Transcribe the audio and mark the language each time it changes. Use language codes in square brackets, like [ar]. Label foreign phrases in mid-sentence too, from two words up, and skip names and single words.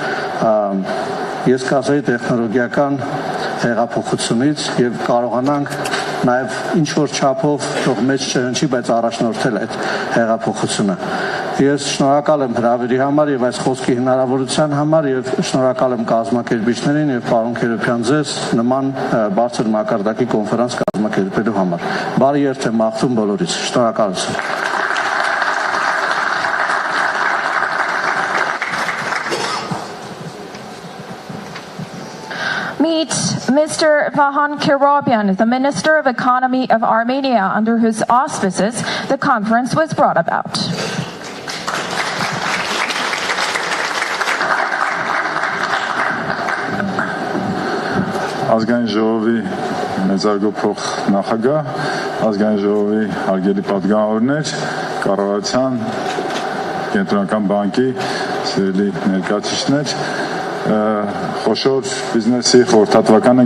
[hy] ես կասեի տեխնոլոգիական հեղափոխությունից եւ կարողանանք նաեւ ինչ որ չափով թող մեծ չհնչի, բայց առաջնորդել այդ հեղափոխությունը։ Ես շնորհակալ եմ հրավերի համար եւ այս խոսքի հնարավորության համար եւ շնորհակալ եմ կազմակերպիչներին եւ պարոն Քերոփյան ձեզ նման բարձր մակարդակի կոնֆերանս կազմակերպելու համար։ Բարի երթ եմ մաղթում բոլորից։ Շնորհակալություն։ [en] Meet Mr. Vahan Kerobian, the Minister of Economy of Armenia, under whose auspices the conference was brought about. [hy] Ազգային ժողովի մեծարգոփող նախագահ, ազգային ժողովի հարգելի պատգամավորներ, կառավարության, կենտրոնական բանկի սիրելի ներկայացուցիչներ, խոշոր բիզնեսի խորհրդատվական